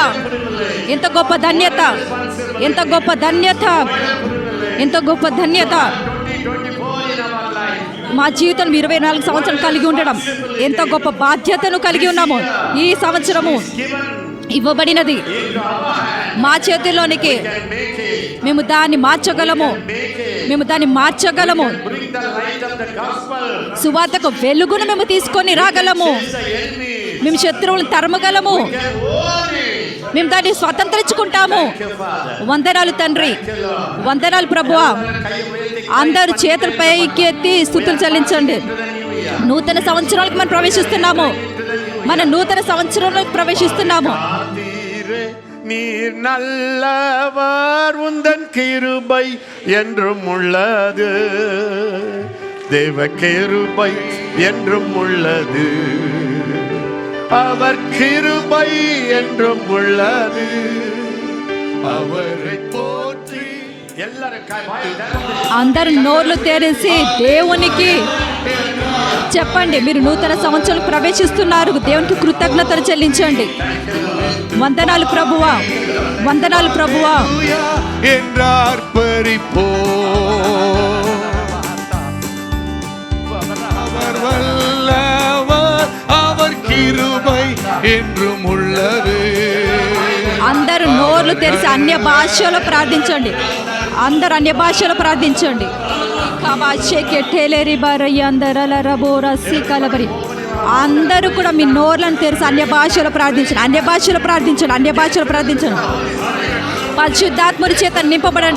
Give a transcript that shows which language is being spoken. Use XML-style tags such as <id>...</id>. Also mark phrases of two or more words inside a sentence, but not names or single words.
<te>ఎంత గొప్ప ధన్యత, ఎంత గొప్ప ధన్యత, ఎంత గొప్ప ధన్యత. మా జీవితం 24 సంవత్సరాలు కలిగి ఉండడం ఎంత గొప్ప బాధ్యతను కలిగి ఉన్నాము. ఈ సంవత్సరము ఇవ్వబడినది మా చేతిలోనికి. మేము దాన్ని మార్చగలము.</te> <en>bring the light of the gospel,</en> <te>సువార్తకు వెలుగును మేము తీసుకొని రాగలము.</te> <en>the enemy,</en> <te>మేము శత్రువులను తరమగలము. మేము దాన్ని స్వతంత్రించుకుంటాము. వందనాలు తండ్రి, వందనాలు ప్రభువా. అందరూ చేతుల పైకి ఎత్తి స్తుతులు చెల్లించండి. నూతన సంవత్సరాలకు మనం ప్రవేశిస్తున్నాము. మన నూతన సంవత్సరంలోకి ప్రవేశిస్తున్నాము.</te> <ta>நீரே, நீர் நல்லவர், உந்தன் கிருபை என்றும் உள்ளது, தேவ கிருபை என்றும் உள்ளது, அவர் கிருபை என்றும் உள்ளது, அவரை போற்றி.</ta> <te>అందరు నోర్లు తెరిచి దేవునికి చెప్పండి. మీరు నూతన సంవత్సరం ప్రవేశిస్తున్నారు. దేవునికి కృతజ్ఞతలు చెల్లించండి. వందనాలు ప్రభువా, వందనాలు ప్రభువా.</te> <ta>என்றார் பரிப்போ அவர் வல்லவர், அவர் கிருபை என்றும் உள்ளது.</ta> <te>అందరు నోర్లు తెరిచి అన్య భాషలో ప్రార్థించండి. అందరు అన్య భాషలో ప్రార్థించండి. అందరూ కూడా మీ నోర్లను తెరిచి అన్య భాషలో ప్రార్థించండి. అన్య భాషలో ప్రార్థించండి. అన్య భాషలో ప్రార్థించండి. పరిశుద్ధాత్ముడి చేత నింపబడండి.</te>